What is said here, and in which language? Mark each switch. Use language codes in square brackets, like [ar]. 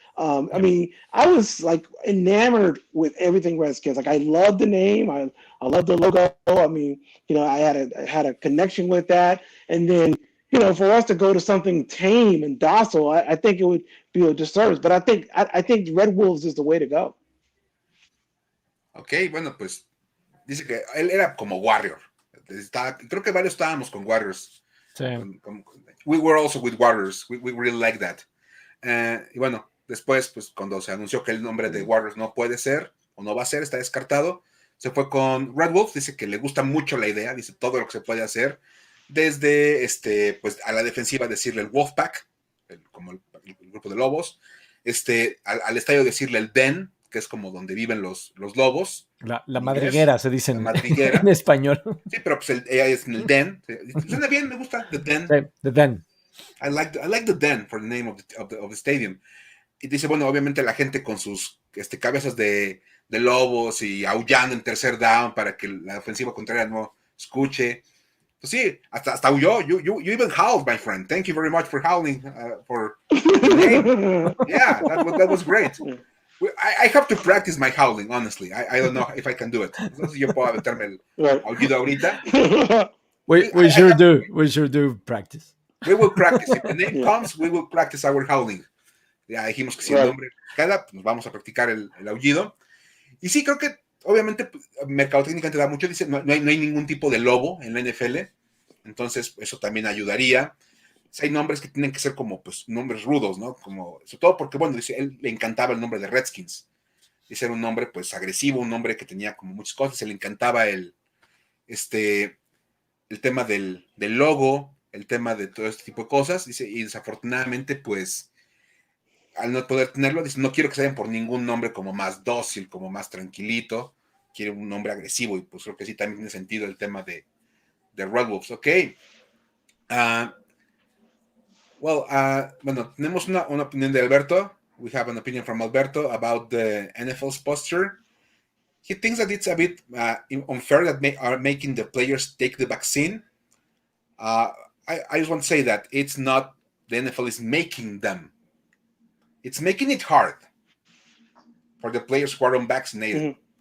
[en] I was like enamored with everything Redskins. Like I love the name. I love the logo. I had a connection with that. And then, for us to go to something tame and docile, I think it would be a disservice. But I think Red Wolves is the way to go. [es] Ok, bueno, pues dice que él era como Warrior. Creo que varios estábamos con Warriors. Sí. [en] We were also with Warriors. We really like that. [es] Y bueno, después, pues cuando se anunció que el nombre de Warriors no puede ser o no va a ser, está descartado, se fue con Red Wolf. Dice que le gusta mucho la idea, dice todo lo que se puede hacer, desde pues a la defensiva decirle el Wolfpack, como el grupo de lobos, al estadio decirle el Den, que es como donde viven los lobos. La madriguera se dice madriguera. en español. Sí, pero pues ella es en el Den. Suena bien, me gusta, the Den. [en] The Den. I like the Den for the name of the stadium. [es] Y dice, bueno, obviamente la gente con sus cabezas de lobos y aullando en tercer down para que la ofensiva contraria no escuche. Pues sí, hasta huyó. [en] You even howled, my friend. Thank you very much for howling for the name. Yeah, that was great. I have to practice my howling, honestly. I don't know if I can do it. [es] No sé si yo puedo aventarme el aullido ahorita. [en] We sure do practice. We will practice. If the name comes, we will practice our howling. [es] Ya dijimos que si el nombre queda, pues vamos a practicar el aullido. Y sí, creo que obviamente mercadotecnia te da mucho. Dice, no hay ningún tipo de lobo en la NFL. Entonces, eso también ayudaría. Hay nombres que tienen que ser como, pues, nombres rudos, ¿no? Como, sobre todo porque, bueno, dice, él le encantaba el nombre de Redskins. Dice, era un nombre, pues, agresivo, un nombre que tenía como muchas cosas. Le encantaba el tema del logo, el tema de todo este tipo de cosas. Dice, y desafortunadamente, pues, al no poder tenerlo, dice, no quiero que se vayan por ningún nombre como más dócil, como más tranquilito. Quiere un nombre agresivo, y pues creo que sí también tiene sentido el tema de Red Wolves. Ok. Bueno, tenemos una opinión de Alberto. [en] We have an opinion from Alberto about the NFL's posture. He thinks that it's a bit unfair that are making the players take the vaccine. I just want to say that it's not the NFL is making them. It's making it hard for the players who are unvaccinated. Mm-hmm.